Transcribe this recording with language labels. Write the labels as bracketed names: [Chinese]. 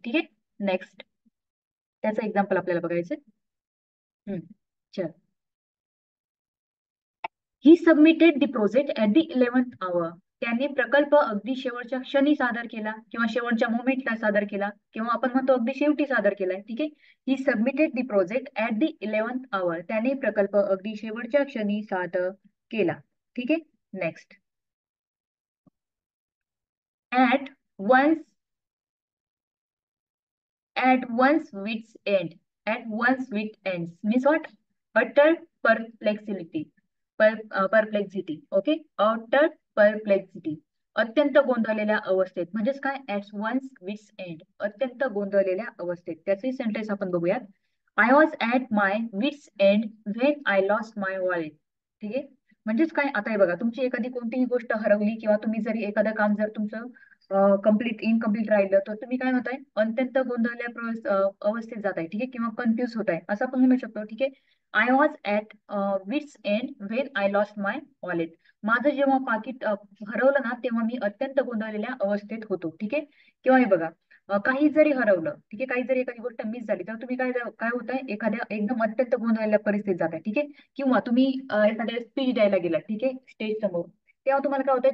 [Marathi] ठीक आहे, नेक्स्ट, त्याचं एक्झाम्पल आपल्याला बघायचं. [English] चल, he submitted the project at the 11th hour. [Marathi] त्यांनी प्रकल्प अगदी शेवटच्या क्षणी सादर केला किंवा शेवटच्या मोमेंटला सादर केला किंवा आपण म्हणतो अगदी शेवटी सादर केलाय. ठीक आहे. [English] He submitted the project at the 11th hour. [Marathi] त्याने प्रकल्प अगदी शेवटच्या क्षणी सादर केला. ठीक आहे. Next. [English] At one's at one's wit's end. At one's wit's ends means what? Utter perplexity. Perplexity. Okay. Utter perplexity. [Marathi] अत्यंत गोंधळलेल्या अवस्थेत म्हणजेच काय? [English] At one's wit's end. [Marathi] अत्यंत गोंधळलेल्या अवस्थेत. त्याचे सेंटेन्स आपण बघूयात. [English] I was at my wit's end when I lost my wallet. [Marathi] ठीक आहे. म्हणजेच काय? आता हे बघा, तुमची एखादी कोणतीही गोष्ट हरवली किंवा तुम्ही जरी एखादं काम जर तुमचं इनकम्प्लीट राहिलं तर तुम्ही काय होताय? अत्यंत गोंधळल्या अवस्थेत जाताय. ठीक आहे. किंवा कन्फ्युज होताय असं आपण म्हणू शकतो. ठीक आहे. [English] I was at wit's end when I lost my wallet. [Marathi] माझं जेव्हा पाकिट हरवलं ना तेव्हा मी अत्यंत गोंधळलेल्या अवस्थेत होतो. ठीक आहे. किंवा हे बघा, काही जरी हरवलं, ठीक आहे, काही जरी एखादी गोष्ट मिस झाली तर तुम्ही काय होताय? एखाद्या एकदम अत्यंत गोंधळलेल्या परिस्थितीत जाताय. ठीक आहे. किंवा तुम्ही एखाद्या स्पीच द्यायला गेला, ठीक आहे, स्टेज समोर, तेव्हा तुम्हाला काय होतंय?